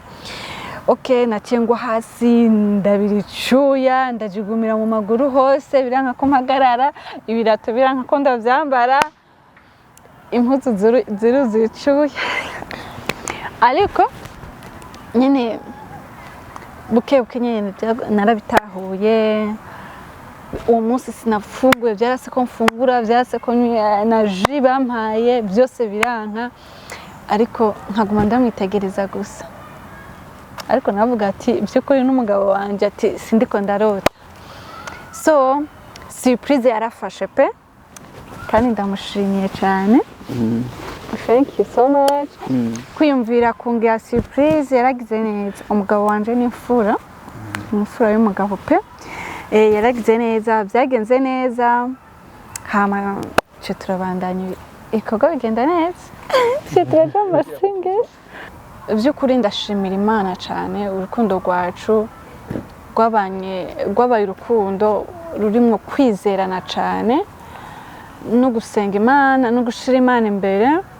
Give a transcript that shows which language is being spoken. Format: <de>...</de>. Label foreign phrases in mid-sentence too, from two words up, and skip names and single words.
<rn>okay naciye ngwa hasi ndabiricuya ndajigumira mu maguru hose biranka ko mpagarara ibirato biranka ko ndavyambara impuzu zicuya ariko nyene buke nyene narabitahuye uwo munsi sinafunguye byarase ko mfungura byarase ko na jus bampaye byose biranka ariko nkaguma ndamwitegereza gusa ariko navuga ati byukuri n'umugabo wanje ati sindiko ndarota so surprise yarafashe pe kandi ndamushimiye cyane</rn> <en>thank you so much</en> <rn>kwiyumvira kungira surprise yaragize neza umugabo wanje ni imfura y'umugabo pe yaragize neza byagenze neza hama cyo turabandanya ikogo bigenda neza cyo turaja amasengesho by'ukuri ndashimira Imana cyane urukundo rwacu rwabaye urukundo rurimo kwizerana cyane no gusenga Imana no gushira Imana imbere</rn>